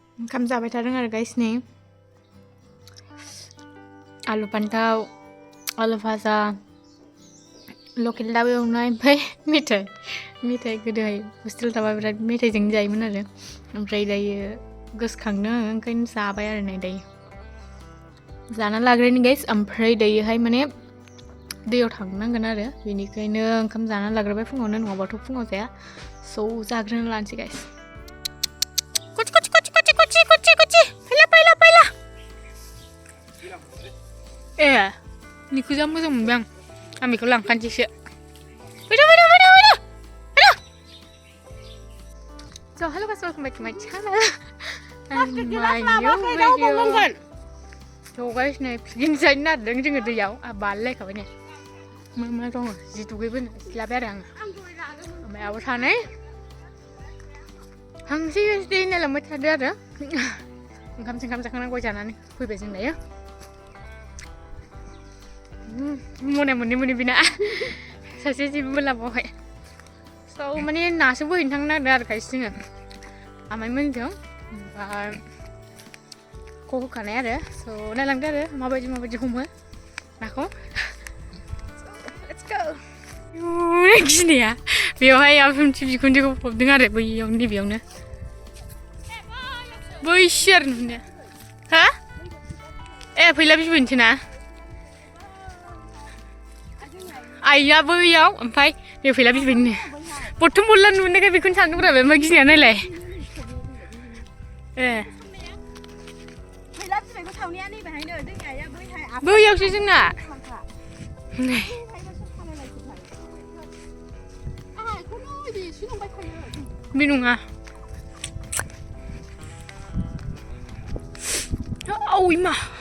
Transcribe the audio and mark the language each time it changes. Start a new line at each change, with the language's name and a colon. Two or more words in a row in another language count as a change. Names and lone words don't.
Bodo: ओंखाम जाबाय थादों आरो गाइस नै आलु फान्थाव आलु भाजा लकेल दाउ एवनाय ओमफ्राय मेथाइ गोदोहाय हस्टेल थाबा बिराद मेथाइजों जायोमोन आरो ओमफ्राय दायो गोसोखांदों आङो ओंखायनो जाबाय आरो नै दायो जाना लाग्रोनि गाइस ओमफ्राय दायोहाय माने दैयाव थांनांगोन आरो बेनिखायनो ओंखाम जाना लाग्रोबाय फुङावनो नङाबाथ' फुङाव जाया स' जाग्रोना लानोसै गाइस फैला ए निखौ जा मोजां मोनबाय आं बेखौ लांखानोसैसो फैदो So
English: hello guys, welcome back to my channel and my new video. So guys,
Bodo: नै पिकनिक जानो नागिरदों जोङो दैयाव बारलायखाबाय नै मा दङ जि दुगैबोनो सिलाबाय आरो आङो ओमफ्राय आबो सानै हांसि दै नायलांबाय थादो आरो ओंखाम जाखांनानै गय जानानै फैबाय जों दायो मने मोननै बिना सासे जेबो लाबावाखै स' माने नासो बोहैनो थांनो नागिरदों आरो गाइस जोङो आमाइमोनजों ओमफ्राय खौ होखानाय आरो स' नायलांदो आरो माबायदि हमो नाखौ
English: let's go
Bodo: गिनाया बेवहाय आफामथि बिखुनजोखौ फबदों आरो बैयावनो नैबेयावनो बैसो आरो नुनाया हा ए फैला बिबैनोसै ना आइया बैयाव ओमफ्राय बे फैला बिबैनो बथ्थम बरला नुनायखाय बेखौनो सानदोंब्रा बे ओमफ्राय गिनाया नायलाय ए बैयावसो जोंना बे नङा ओइ मा